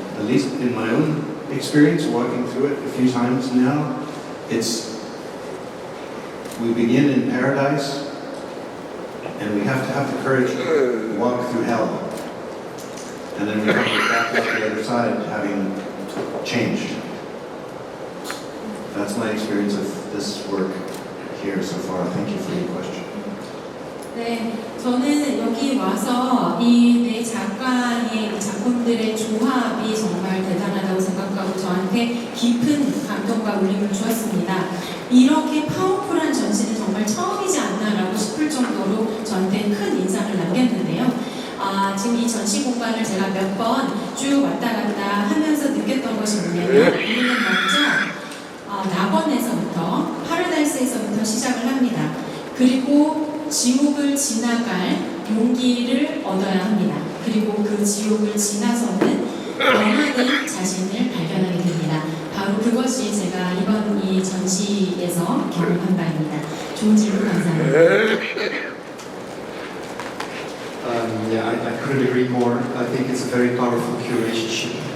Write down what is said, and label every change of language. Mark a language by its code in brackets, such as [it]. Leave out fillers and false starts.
[en] at least in my own experience walking through it a few times now, we begin in paradise and we have to have the courage to walk through hell. And then we have to get back out the other side having changed. That's my experience of this work here so far. Thank you for your question. [ko] 네, 저는 여기 와서 이 네 작가의 작품들의 조합이 정말 대단하다고 생각하고 저한테 깊은 감동과 울림을 주었습니다. 이렇게 파워풀한 전시는 정말 처음이지 않나라고 싶을 정도로 저한테 큰 인상을 남겼는데요. 지금 이 전시 공간을 제가 몇 번 쭉 왔다 갔다 하면서 느꼈던 것이 뭐냐면 우리는 먼저 낙원에서부터 파라다이스에서부터 시작을 합니다. 그리고 지옥을 지나갈 용기를 얻어야 합니다. 그리고 그 지옥을 지나서는 변화된 자신을 발견하게 됩니다. 바로 그것이 제가 이번 이 전시에서 경험한 바입니다. 좋은 질문 감사합니다. [en] Yeah, I couldn't agree more. I think it's a very powerful curatorship.